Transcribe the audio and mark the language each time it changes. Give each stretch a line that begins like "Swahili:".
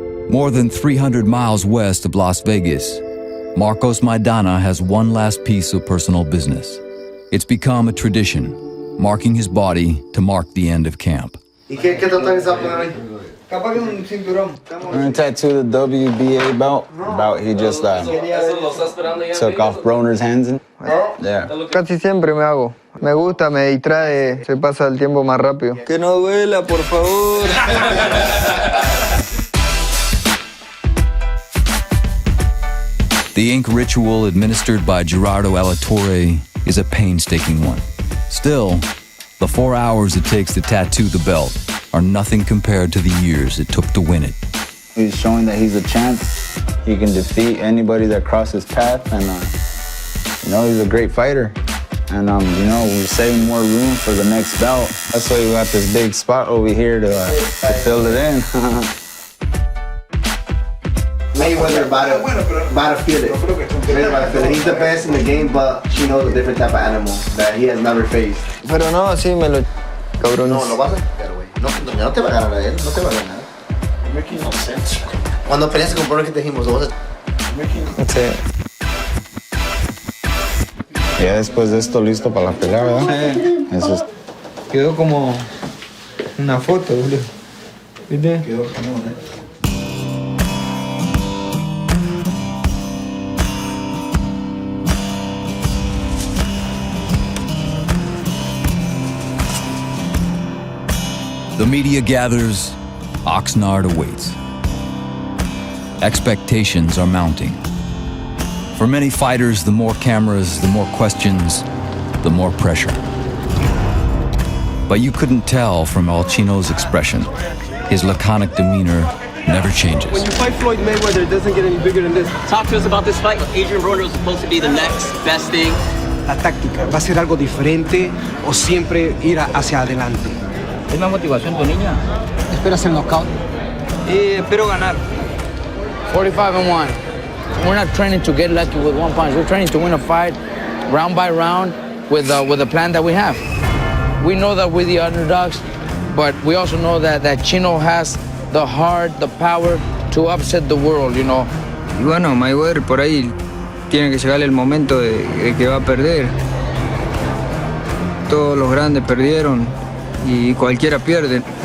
English: More than 300 miles west of Las Vegas, Marcos Maidana has one last piece of personal business. It's become a tradition, marking his body to mark the end of camp. I'm gonna tattoo the WBA belt. He just took off Broner's hands. Yeah.
Spanish: Casi siempre me hago. Me gusta, me distrae, se pasa el tiempo más rápido. Que no duela, por favor.
English: The ink ritual administered by Gerardo Alatorre is a painstaking one. Still, the 4 hours it takes to tattoo the belt are nothing compared to the years it took to win it. He's showing that he's a champ. He can defeat anybody that crosses path, and he's a great fighter. And we're saving more room for the next belt. That's why we got this big spot over here to fill it in. Mayweather about to feel it. He's the best in the game, but Chino's a different type of animal that he has never faced.
Spanish: Pero no, sí me lo cabrones. No, lo vas a sacar, güey. No te va a ganar a él, no te va a ganar.
English: You're making no sense.
Spanish: Cuando peleaste con Broner, ¿qué te dijimos? Sí. Ya después de esto, listo para la pelea, ¿verdad? Sí. Eso es. Quedó como una foto, boludo. ¿Viste? Quedó como
English: The media gathers, Oxnard awaits. Expectations are mounting. For many fighters, the more cameras, the more questions, the more pressure. But you couldn't tell from El Chino's expression. His laconic demeanor never changes. When you fight Floyd Mayweather, it doesn't get any bigger than this. Talk to us about this fight. Adrian Broner was supposed to be the next best thing.
Spanish: La táctica, ¿va a ser algo diferente o siempre ir hacia adelante? ¿Es más motivación tu niña? ¿Esperas el knockout? Espero ganar. 45-1.
English: We're not training to get lucky with one punch. We're training to win a fight round by round with the plan that we have. We know that we're the underdogs, but we also know that Chino has the heart, the power to upset the world, you know.
Spanish: Y bueno, Mayweather por ahí tiene que llegar el momento de que va a perder. Todos los grandes perdieron y cualquiera pierde.